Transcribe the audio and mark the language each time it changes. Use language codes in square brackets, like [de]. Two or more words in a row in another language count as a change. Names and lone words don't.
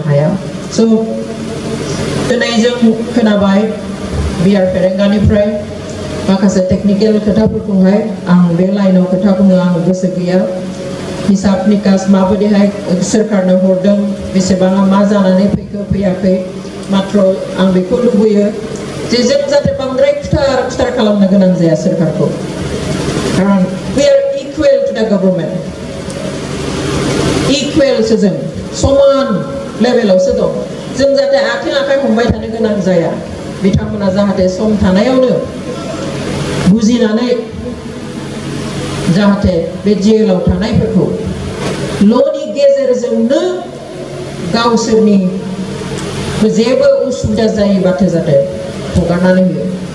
[brx] हाया स' दिनै जों खोनाबाय बिआर फेरेंगानिफ्राय माखासे टेक्निकेल खोथाफोरखौहाय आं बे लाइनाव खोथा बुंनो आं गोसो गैया हिसाब निकास माबायदिहाय सोरखारनो हरदों बेसेबाङा मा जानानै फैखो फैयाखै मात्र आं बेखौ लुबैयो जे जों जाहाथे बांद्राय खुथार खालामनो गोनां जाया सोरखारखौ खारन [en] we are equal to the government [brx] equal जों समान लेभेलावसो दं जों जाहाथे आथिं आखाइ हमबाय थानो गोनां जाया बिथांमोना जाहाथे सम थानायावनो बुजिनानै जाहाथे बे जेलाव थानायफोरखौ ल'नि गेजेरजोंनो गावसोरनि जेबो उसुबिदा जायोबाथो जाहाथे हगारनानै होयो